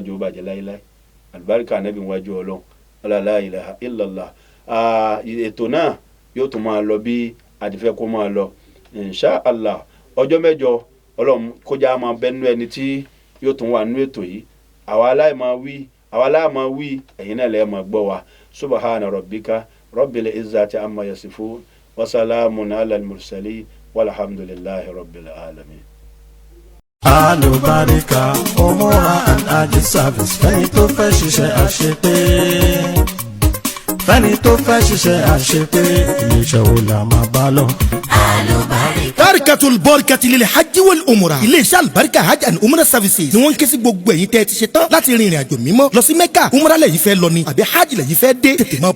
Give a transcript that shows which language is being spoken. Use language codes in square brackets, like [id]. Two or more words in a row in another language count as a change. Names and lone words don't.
[yo] jẹ́ ó bàjẹ́ láíláí Alubarika Ànábì wájú Ọlọ́run [ar] لا إله إلا الله [yo] ètò náà yóò tún máa lọ bí àdìfẹ́ kó máa lọ [ar] إن شاء الله [yo] ọjọ́ mẹ́jọ Ọlọ́run kó já máa bẹ́nu ẹni tí yóò tún wà nínú ètò yìí àwa aláìmáa wí ẹ̀yin náà lẹ́ẹ̀ máa gbọ́ wa [ar] سبحان ربك رب العزة عما يصفون وسلام على المرسلين والحمد لله رب العالمين. [yo] Alubarika Umrah and Hajj service fẹ́ni tó fẹ́ ṣiṣẹ́ àṣepé fẹ́ni tó fẹ́ ṣiṣẹ́ àṣepé iléeṣẹ́ wo la máa bá lọ. Barikatul Barakati lil hajj wal umrah iléeṣẹ́ Alubarika hajj and umrah services ni wọ́n ń ké sí gbogbo ẹ̀yin tẹ́ ẹ ti ṣe tán láti rin ìrìn àjò mímọ́ lọ sí Mẹ́kà umrah lẹ́yìn fẹ́ lọ ni àbí hajj lẹ́yìn fẹ́ dé tètè máa